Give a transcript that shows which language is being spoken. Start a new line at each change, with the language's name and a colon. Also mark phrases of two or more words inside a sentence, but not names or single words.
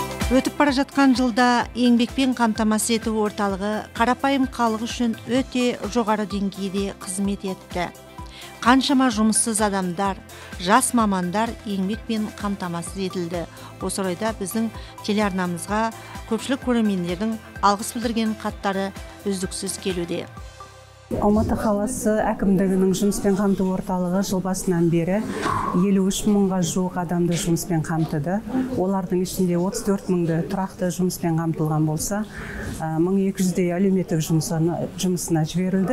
Kyrgyz: Өтүп бара жаткан жылда еңбекпен камтамасыз этүү орталыгы карапайым калык үчүн өтө жогору деңгээлде кызмет этти. Канчама жумуссуз адамдар, жас мамандар еңбекпен камтамасыз этилди. Осы орайда биздин телеарнамызга көпчүлүк көрөрмендердин алгыс билдирген каттары үздүксүз келүүдө.
Kazakh: Алматы қаласы әкімдігінің жұмыспен қамту орталығы жыл басынан бері 53 мыңға жуық адамды жұмыспен қамтыды. Олардың ішінде 34 мыңды тұрақты жұмыспен қамтылған болса, 1200-дей әлеуметтік жұмысына жіберілді.